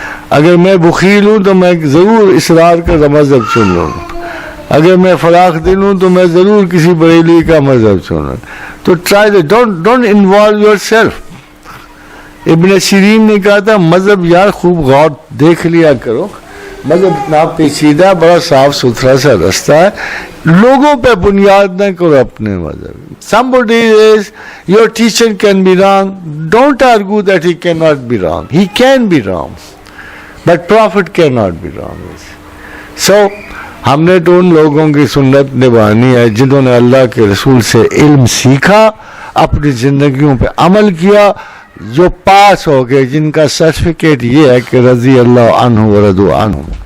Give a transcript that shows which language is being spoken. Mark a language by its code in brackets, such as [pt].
[ur] اگر میں بخیل ہوں تو میں ضرور اصرار کا مذہب چن لوں, اگر میں فراخ دل ہوں تو میں ضرور کسی بریلی کا مذہب چن لوں. تو [en] Try, don't involve yourself. [ur] ابن سیرین نے کہا تھا مذہب یار خوب غور دیکھ لیا کرو, مذہب اتنا پیچیدہ بڑا صاف ستھرا سا رستہ ہے, لوگوں پہ بنیاد نہ کرو اپنے مذہب. [en] Somebody is, your teacher can be wrong, don't argue that he cannot be wrong. He can be wrong, but Prophet cannot be wrong. [ur] So ہم نے تو ان لوگوں کی سنت نبھانی ہے جنہوں نے اللہ کے رسول سے علم سیکھا, اپنی زندگیوں پہ عمل کیا, جو پاس ہو گئے, جن کا سرٹیفکیٹ یہ ہے کہ [ar] رضی اللہ عنہ ورضوا عنہم.